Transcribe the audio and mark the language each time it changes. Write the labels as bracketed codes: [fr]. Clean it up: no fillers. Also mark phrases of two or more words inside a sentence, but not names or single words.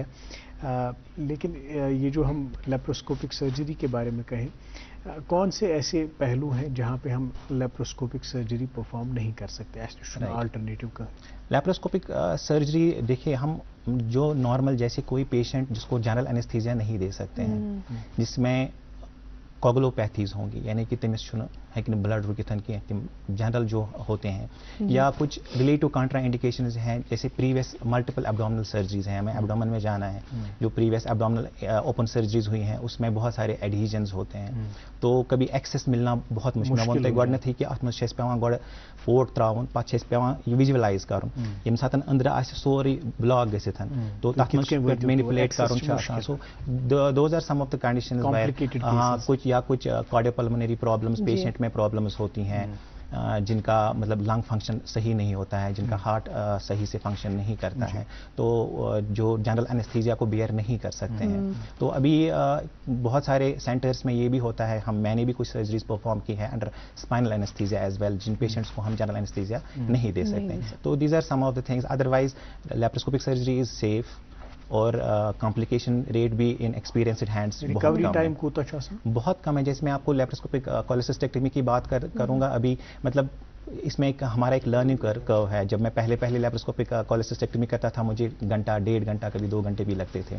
[ur] لیکن یہ جو ہم [en] laparoscopic surgery [ur] کے بارے میں کہیں, کون سے ایسے پہلو ہیں جہاں پہ ہم [en] laparoscopic surgery [ur] پرفارم نہیں کر سکتے؟ آلٹرنیٹیو کا [en] laparoscopic surgery [ur] دیکھیے, ہم جو نارمل جیسے کوئی پیشنٹ جس کو [en] general anaesthesia [ur] نہیں دے سکتے ہیں, جس میں کوگلوپیتھیز ہوں گی, یعنی کہ [ks] تمس چھُنہٕ ہیٚکہِ نہٕ بلڈ رُکِتھ کینٛہہ, [ur] تم جنرل جو ہوتے ہیں, یا کچھ [en] relative contra indications [ur] ہیں, جیسے [en] previous multiple abdominal surgeries [ur] ہیں, ہمیں ایبڈومن میں جانا ہے, جو [en] previous abdominal open surgeries [ur] ہوئی ہیں اس میں بہت سارے ایڈہیژنز ہوتے ہیں, تو کبھی ایکسیس ملنا بہت مشکل ہوتا ہے. [ks] گۄڈنیٚتھ ہی کہ اتھ منٛز چھِ اَسہِ پیٚوان گۄڈٕ فوٹ ترٛاوُن, پتہٕ چھِ اَسہِ پیٚوان یہِ وِجوَلایز کَرُن, ییٚمہِ ساتہٕ أنٛدرٕ آسہِ سورُے بلاک گٔژھِتھ, تو تَتھ منٛز چھُ مینِپولیٹ کَرُن چھُ آسان. [en] so those are some of the conditions, [ur] کچھ یا کچھ [en] cardio pulmonary problems [ur] پیشنٹ میں پرابلمز ہوتی ہیں, جن کا مطلب [en] lung function [ur] صحیح نہیں ہوتا ہے, جن کا ہارٹ صحیح سے فنکشن نہیں کرتا ہے, تو جو [en] general anaesthesia [ur] کو بیئر نہیں کر سکتے ہیں. تو ابھی بہت سارے سینٹرز میں یہ بھی ہوتا ہے, میں نے بھی کچھ سرجریز پرفارم کی ہے [en] under spinal anaesthesia as well, [ur] جن پیشنٹس کو ہم [en] general anaesthesia [ur] نہیں دے سکتے. [en] تو these are some of the things. otherwise laparoscopic surgery is safe, اور complication rate بھی in experienced hands recovery time [ur] کوتا چاہتا بہت کم ہے. جیسے میں آپ کو [en] laparoscopic cholecystectomy [ur] کی بات کروں گا, ابھی مطلب اس میں ہمارا ایک [en] learning curve [ur] ہے. جب میں پہلے [en] laparoscopic cholecystectomy [ur] کرتا تھا, مجھے گھنٹہ 1.5 گھنٹہ کبھی 2 گھنٹے بھی لگتے تھے.